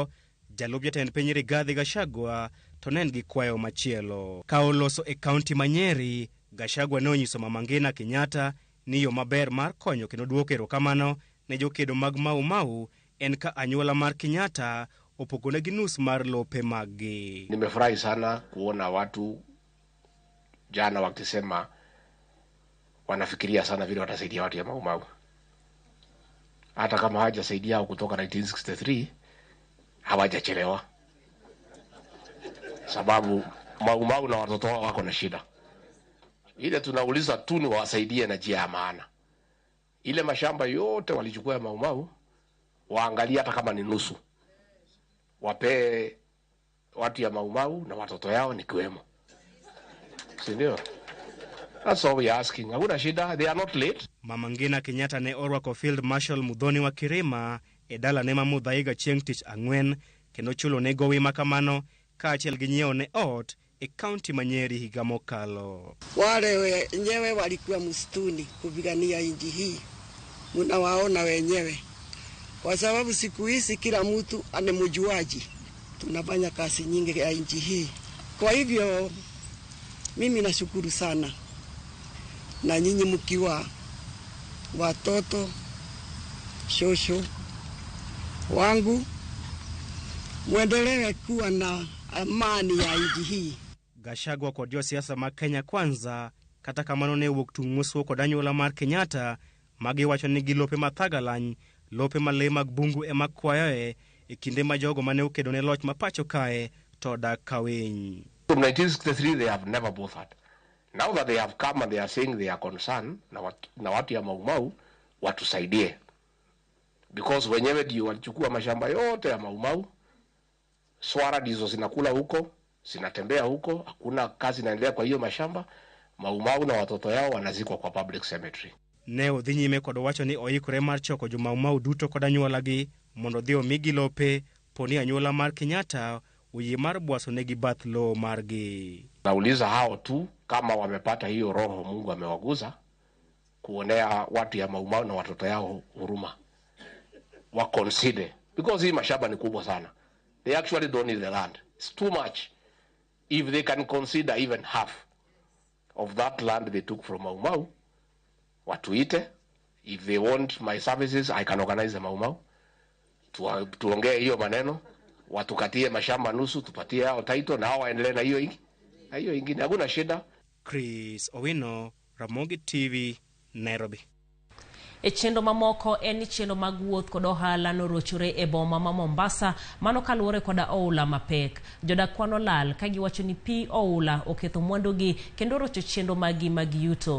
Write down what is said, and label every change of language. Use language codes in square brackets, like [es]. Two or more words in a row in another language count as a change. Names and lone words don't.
[luo] Jalup jatend piny Rigathi Gachagua to nen gi kwayo machielo. Ka oloso e kaunti Manyeri, Gachagua ne onyiso Mama Ngina Kenyatta ni yo maber mar konyo kendo duoko erokamano ne jokedo mag Mau en ka anyuola mar Kenyatta opogone gi nus mar lope maggi. [sw] Nimefurahi sana kuona watu jana wakisema wanafikiria sana vile watasaidia watu ya Mau. Hata kama hawajasaidia kutoka 1963 hawajachelewa, sababu Mau na watoto wao wako na shida. Ile tunauliza tu ni wasaidie na njia ya maana. Ile mashamba yote walichukua ya Mau waangalia hata kama ni nusu, wape watu ya Mau na watoto yao ni kiwemo. Sindio? [en] That's all we are asking. [sw] Hakuna shida, [en] they are not late. [luo] Mama Ngina Kenyatta ne orwako Field Marshal Muthoni wa Kirima e dala ne Muthaiga chieng' tich ang'wen kendo chulo ne gowi makamano ka achiel gi nyiewo ne ot e kaunti Manyeri higa mokalo. [sw] Wale wenyewe walikuwa msituni kupigania nchi hii, mnawaona wenyewe, kwa sababu siku hizi kila mtu anemjuaji. Tunafanya kazi nyingi ya nchi hii, kwa hivyo mimi nashukuru sana, na nyinyi mkiwa watoto shosho wangu muendelee kuwa na amani ya nchi hii. [luo] Gachagua kod josiasa mag Kenya Kwanza kata kamano ne wuok tung' mosuo kod anyuola mar Kenyatta magiwacho ni gilope mathagalany, lope male mag bungu ema kwayoe e kinde ma jogo mane okedo ne loch mapacho kae to dak kawiny. [en] From 1963 they have never bothered. Now that they have come and they are saying they are concerned [sw] na watu ya Mau watusaidie, [en] because [sw] wenyewe ndio walichukua mashamba yote ya Mau. Swara ndizo zinakula huko, zinatembea huko, hakuna kazi inaendelea kwa hiyo mashamba. Mau na watoto yao wanazikwa kwa [en] public cemetery. [luo] Ne odhi nyime kod wacho ni oikore mar choko jo Mau duto kod anyuolagi mondo dhi omigi lope poni anyuola mar Kenyatta uyie mar bwaso negi bath lo margi. [sw] Nauliza hao tu kama wamepata hiyo roho Mungu amewaguza kuonea watu ya Mau na watoto yao huruma, wa [en] consider, because [sw] hii mashamba ni kubwa sana. [en] They actually don't need the land. It's too much. If they can consider even half of that land they took from Mau, watuite. If they want my services, I can organize the Mau. [sw] Tuongee hiyo maneno, watukatie mashamba nusu, tupatie hao title na hao waendelee na hiyo ingine. Hakuna shida. Chris Owino, Ramogi TV, Nairobi. [luo] E chenro mamoko en ni chenro mag wuoth kod ohala norochore e boma ma Mombasa mano kaluwore koda oula mapek. Jodak kwano lal ka giwacho ni pi oula oketho mwandugi kendo rocho chenro magi mag yuto.